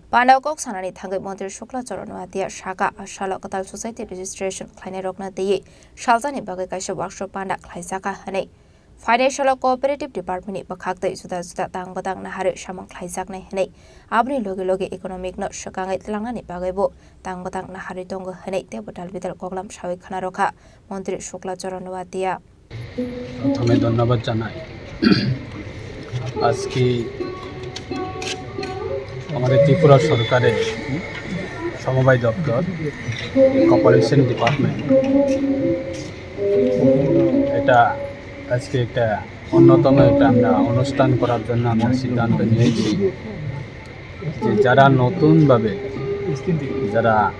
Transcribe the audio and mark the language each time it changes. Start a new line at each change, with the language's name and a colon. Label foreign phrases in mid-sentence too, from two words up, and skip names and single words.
Kok Borok: Pandaw kok sanani thangai Montri Shukla Soranwati Shaka Ashala Katal
English: Society Registration
Kok Borok: Khlainai rokna diye Shaljani bagai kaisa workshop panda khlaisaka hanei
English: Financial Cooperative Department
Kok Borok: ni bakhaktai juda tangbadang nahare samang khlaijaknai hanei abni loge economic no shakangai tlangnani bagai bo tangbadang nahare tongo hanei tebo dalbidal koglam shawi khana rokha Montri Shukla Soranwati
Bangla: প্রথমে ধন্যবাদ জানাই আজকে আমাদের ত্রিপুরা সরকারের সমবায় দপ্তর
English: corporation department
Bangla: এটা আজকে একটা অন্যতম একটা আমরা অনুষ্ঠান করার জন্য আমরা সিদ্ধান্ত নিয়েছি যে যারা নতুনভাবে যারা